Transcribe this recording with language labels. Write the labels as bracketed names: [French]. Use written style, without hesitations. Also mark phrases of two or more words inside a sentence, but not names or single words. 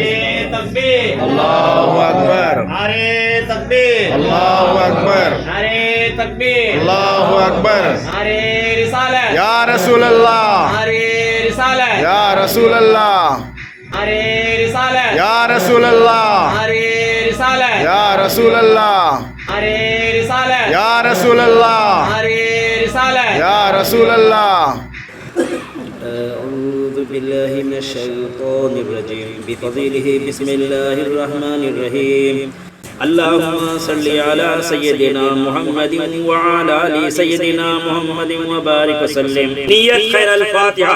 [Urdu] تکبیر، اللہ اکبر، نعرۂ تکبیر، اللہ اکبر، نعرۂ تکبیر، اللہ اکبر، نعرۂ رسالت، یا رسول اللہ، نعرۂ رسالت، یا رسول اللہ، ارے رسالت، یا رسول اللہ، ارے رسالت، یا رسول اللہ، ارے رسالت، یا رسول اللہ، ارے رسالت، یا رسول اللہ. [Arabic] أعوذ بالله من الشيطان الرجيم بفضله بسم الله الرحمن الرحيم اللهم صل على سيدنا محمد وعلى ال سيدنا محمد وبارك وسلم. نية خير الفاتحة.